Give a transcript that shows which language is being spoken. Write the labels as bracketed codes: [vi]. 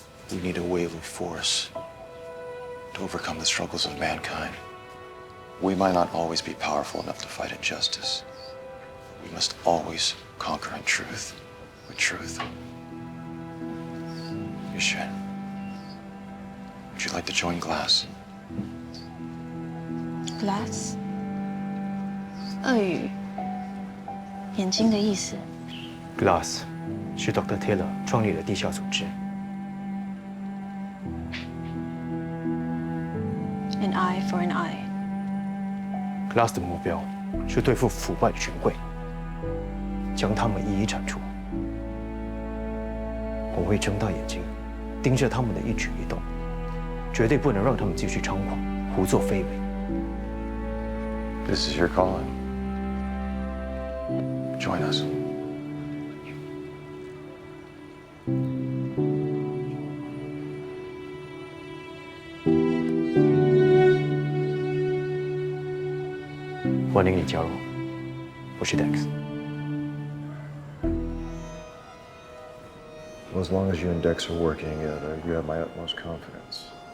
[en] We need a wave of force to overcome the struggles of mankind. We might not always be powerful enough to fight injustice. We must always conquer in truth with truth. Yushen, would you like to join Glass? [zh] Glass， 鳄鱼，眼睛的意思。 Glass 是 Dr. Taylor 创立的地下组织。 [en] An eye for an eye。 [zh] Glass 的目标是对付腐败的权贵，将他们一一铲除。我会睁大眼睛，盯着他们的一举一动，绝对不能让他们继续猖狂、胡作非为。 [en] This is your calling. Join us. [zh] Dex， 欢迎你加入，我是 Dex。 [en] Well, as long as you and Dex are working together, you have my utmost confidence.